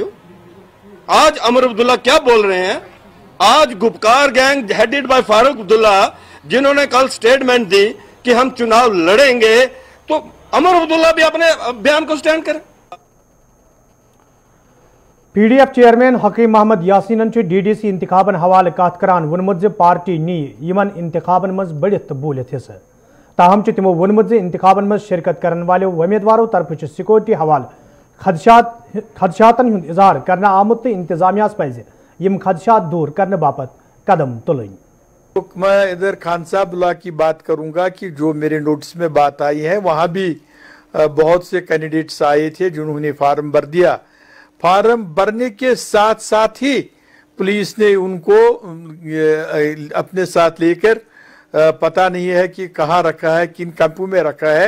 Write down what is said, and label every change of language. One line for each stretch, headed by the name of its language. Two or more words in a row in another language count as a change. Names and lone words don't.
Hindi: आज उमर अब्दुल्ला क्या बोल रहे हैं? आज गुपकार गैंग
English: headed by
Hindi: फारूक अब्दुल्ला जिन्होंने कल स्टेटमेंट दी कि हम चुनाव लड़ेंगे, तो उमर अब्दुल्ला भी अपने बयान को स्टैंड करें।
Kashmiri: पीडीएफ चेयरमैन हकीम मोहम्मद यासीन डीडीसी इंतखाबन हवाले कत करान वोनमुत पार्टी नी यमन इंतखाबन मज बढ़ित बोलित हिस्से। ताहम तिमो वोनमुत इंतखाबन मज शिरकत
Hindi: करने वाले उम्मीदवारों
Kashmiri: तरफ सिक्योरिटी हवाले खदशातन हुंद इजहार करना आमुत तो इंतजामियास पज यम खदशात दूर करने बापत कदम तुलन।
Hindi: मैं इधर खान साहब की बात करूंगा कि जो मेरे नोटिस में बात आई है, वहाँ भी बहुत से कैंडिडेट्स आए थे जिन्होंने फार्म भर दिया। फार्म भरने के साथ साथ ही पुलिस ने उनको अपने साथ लेकर पता नहीं है कि कहाँ रखा है, किन कैंपों में रखा है।